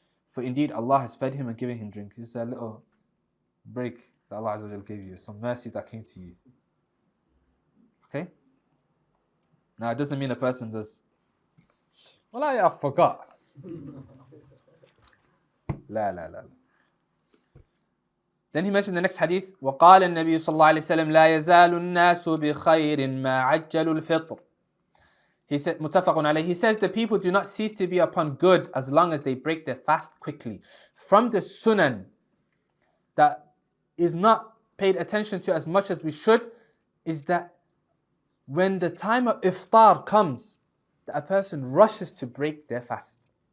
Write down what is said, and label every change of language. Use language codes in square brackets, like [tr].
[en] For indeed Allah has fed him and given him drink. This is a little break that Allah Azza wa Jal gave you, some mercy that came to you. Okay? Now it doesn't mean a person does, well, I forgot. La la la. Then he mentioned the next hadith, [ar] وقال النبي صلى الله عليه وسلم لا يزال الناس بخير ما عجلوا الفطر. [en] He said, [ar] متفق عليه. [en] He says the people do not cease to be upon good as long as they break their fast quickly. From the sunan that is not paid attention to as much as we should is that when the time of iftar comes, that a person rushes to break their fast.